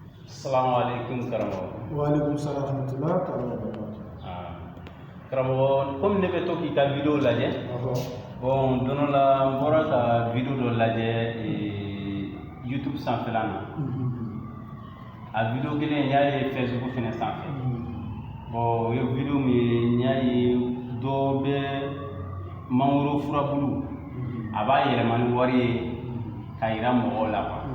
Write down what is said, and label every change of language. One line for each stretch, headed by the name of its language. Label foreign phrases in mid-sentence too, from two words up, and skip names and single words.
Arabic: السلام عليكم karamɔgɔ. وعليكم السلام رحمة الله وبركاته.
Bambara: Karamɔgɔ, comme ne bɛ to k'i ka vidéo lajɛ. Bon, don dɔ la n bɔra ka vidéo dɔ lajɛ YouTube sanfɛla na. A vidéo kelen n y'a ye Facebook fɛnɛ sanfɛ. Bon, o ye vidéo min ye n y'a ye dɔ bɛ mangoro furabulu a b'a yɛlɛma ni wari ye ka yira mɔgɔw la quoi.